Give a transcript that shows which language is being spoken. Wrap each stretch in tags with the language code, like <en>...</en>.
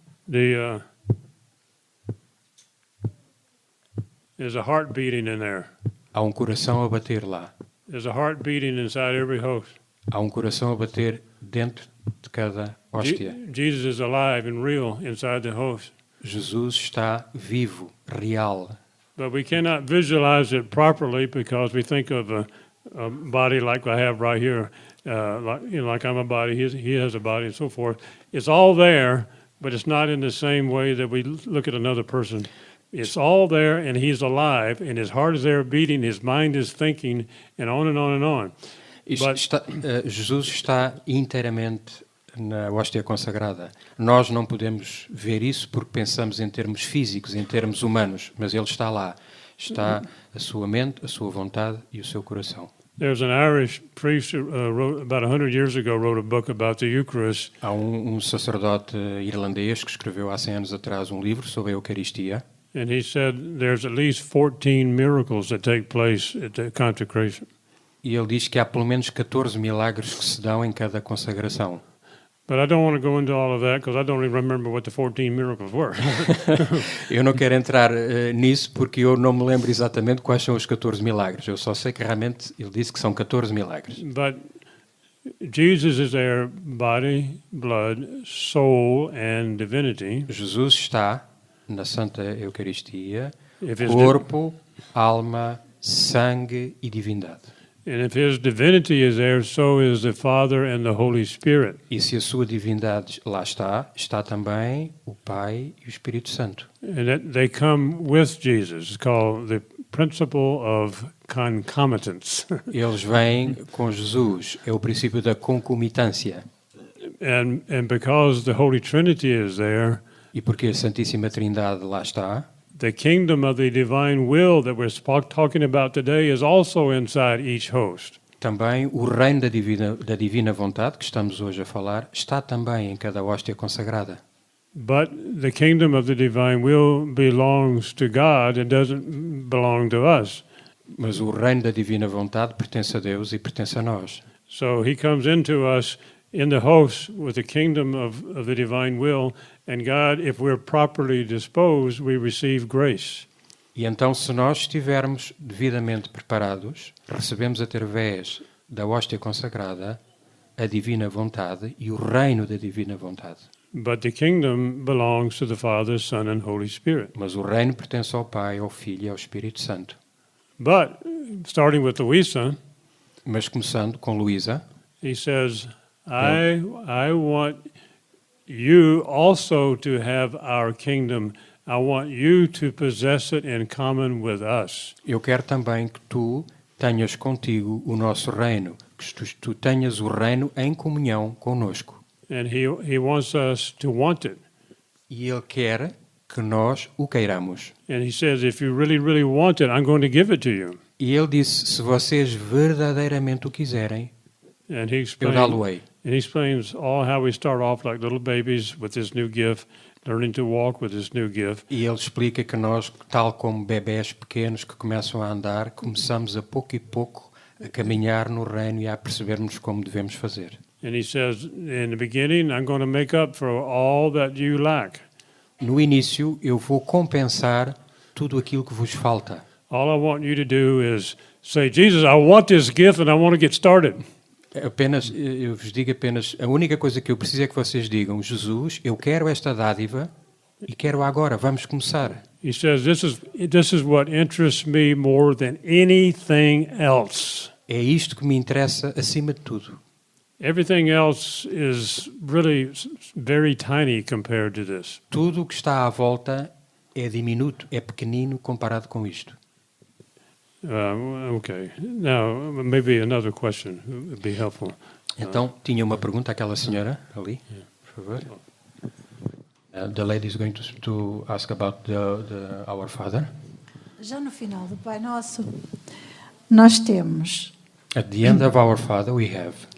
<en>there's a heart beating in there.</en> <pt>há um coração a bater lá.</pt> <en>There's a heart beating inside every host.</en> <pt>Há um coração a bater dentro de cada hóstia.</pt> <en>Jesus is alive and real inside the host.</en> <pt>Jesus está vivo, real.</pt> <en>But we cannot visualize it properly because we think of a body like I have right here, like I'm a body, he has a body, and so forth. It's all there, but it's not in the same way that we look at another person. It's all there, and he's alive, and his heart is there beating, his mind is thinking, and on and on and on.</en> <pt>Jesus está inteiramente na hóstia consagrada. Nós não podemos ver isso porque pensamos em termos físicos, em termos humanos, mas ele está lá. Está a sua mente, a sua vontade e o seu coração.</pt> <en>There's an Irish priest who wrote about 100 years ago wrote a book about the Eucharist.</en> <pt>Há um sacerdote irlandês que escreveu há 100 anos atrás um livro sobre a Eucaristia.</pt> <en>And he said there's at least 14 miracles that take place at the consecration.</en> <pt>E ele diz que há pelo menos 14 milagres que se dão em cada consagração.</pt> <en>But I don't want to go into all of that because I don't even remember what the 14 miracles were.</en> <pt>Eu não quero entrar nisso porque eu não me lembro exatamente quais são os 14 milagres. Eu só sei que realmente ele disse que são 14 milagres.</pt> <en>But Jesus is there, body, blood, soul, and divinity.</en> <pt>Jesus está na Santa Eucaristia,</pt> <en>If his</en> <pt>corpo, alma, sangue e divindade.</pt> <en>And if his divinity is there, so is the Father and the Holy Spirit.</en> <pt>E se a sua divindade lá está, está também o Pai e o Espírito Santo.</pt> <en>And that they come with Jesus. It's called the principle of concomitance.</en> <pt>Eles vêm com Jesus, é o princípio da concomitância.</pt> <en>And because the Holy Trinity is there,</en> <pt>E porque a Santíssima Trindade lá está,</pt> <en>the kingdom of the divine will that we're talking about today is also inside each host.</en> <pt>também o reino da divina vontade, que estamos hoje a falar, está também em cada hóstia consagrada.</pt> <en>But the kingdom of the divine will belongs to God. It doesn't belong to us.</en> <pt>Mas o reino da divina vontade pertence a Deus e pertence a nós.</pt> <en>So he comes into us in the host with the kingdom of the divine will. And God, if we're properly disposed, we receive grace.</en> <pt>E então, se nós estivermos devidamente preparados, recebemos através da hóstia consagrada a divina vontade e o reino da divina vontade.</pt> <en>But the kingdom belongs to the Father, Son, and Holy Spirit.</en> <pt>Mas o reino pertence ao Pai, ao Filho e ao Espírito Santo.</pt> <en>But starting with Louisa,</en> <pt>Mas começando com Luísa,</pt> <en>he says, I want you also to have our kingdom. I want you to possess it in common with us.</en> <pt>eu quero também que tu tenhas contigo o nosso reino, que tu tenhas o reino em comunhão conosco.</pt> <en>And he wants us to want it.</en> <pt>E Ele quer que nós o queiramos.</pt> <en>And he says, if you really, really want it, I'm going to give it to you.</en> <pt>E Ele disse, se vocês verdadeiramente o quiserem,</pt> <en>And he</en> <pt>eu dá-lo-ei.</pt> <en>and he explains all how we start off like little babies with this new gift, learning to walk with this new gift.</en> <pt>E ele explica que nós, tal como bebés pequenos que começam a andar, começamos a pouco e pouco a caminhar no reino e a percebermos como devemos fazer.</pt> <en>And he says, in the beginning, I'm going to make up for all that you lack.</en> <pt>No início, eu vou compensar tudo aquilo que vos falta.</pt> <en>All I want you to do is say, Jesus, I want this gift and I want to get started.</en> <pt>Apenas, eu vos digo apenas, a única coisa que eu preciso é que vocês digam, Jesus, eu quero esta dádiva e quero agora, vamos começar.</pt> <en>He says, this is what interests me more than anything else.</en> <pt>É isto que me interessa acima de tudo.</pt> <en>Everything else is really very tiny compared to this.</en> <pt>Tudo o que está à volta é diminuto, é pequenino comparado com isto.</pt> <en>Okay. Now, maybe another question would be helpful.</en> <pt>Então, tinha uma pergunta àquela senhora ali, por favor.</pt> <en>The lady is going to ask about Our Father.</en> <pt>Já no final do Pai Nosso, nós temos.</pt> <en>At the end of Our Father we have.</en>